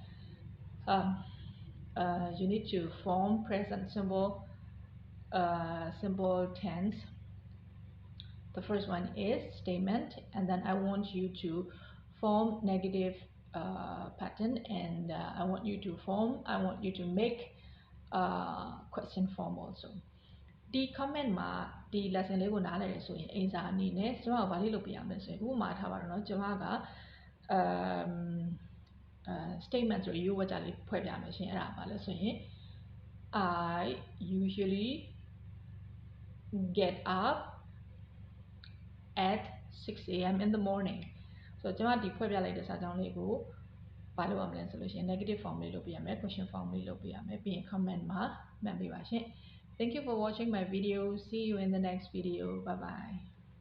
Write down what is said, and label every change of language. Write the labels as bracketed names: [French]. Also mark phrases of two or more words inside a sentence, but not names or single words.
[English] you need to form present simple simple tense the first one is statement and then I want you to form negative pattern and I want you to make question form also [Burmese] ဒီ comment မှာဒီ lesson လေးကိုနားလည်ရဆိုရင်အိမ်စာအနေနဲ့ကျွန်တော်ကဘာလေးလုပ်ပြရမလဲဆိုရင်ဥပမာထားပါတော့เนาะကျွန်မက statement ဆိုရိုးဝါကြလေးဖွဲ့ပြမယ်ရှင်အဲ့ဒါဘာလဲဆိုရင် [English] I usually get up at 6 a.m. in the morning [Burmese] ဆိုတော့ကျွန်မဒီဖွဲ့ပြလိုက်တဲ့စာကြောင်းလေးကိုဘာလုပ်ရမလဲဆိုလို့ရှိရင် [English] negative form [Burmese] လေးလုပ်ပြရမယ် [English] question form [Burmese] လေးလုပ်ပြရမယ်ပြီးရင် comment မှာမှတ်ပေးပါရှင် [English] Thank you for watching my video. See you in the next video. Bye bye.